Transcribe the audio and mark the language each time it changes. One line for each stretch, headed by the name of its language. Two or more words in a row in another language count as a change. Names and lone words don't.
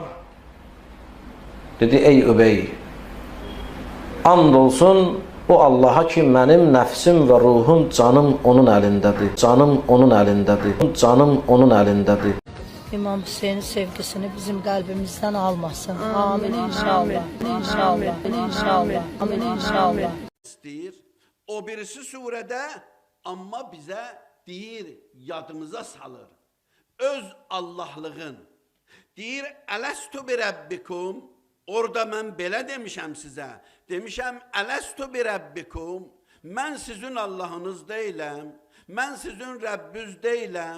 Turkish: Dedi, ey Übey, and olsun o Allah'a ki benim nefsim ve ruhum, canım onun elindedir. Canım onun elindedir. Canım onun elindedir. İmam Hüseyin'in sevgisini bizim kalbimizden almasın. Amin inşallah. İnşallah. İnşallah. Amin inşallah.
Azerbaijani: O birisi surede amma bize deyir, yadımıza salır. Öz Allahlığın. Deyir,
Arabic: ألست بربكم.
Azerbaijani: Orada ben belə demişəm sizə. Demişəm,
Arabic: ألست بربكم.
Azerbaijani: Mən sizin Allahınız deyiləm. Mən sizin Rəbbüz deyiləm.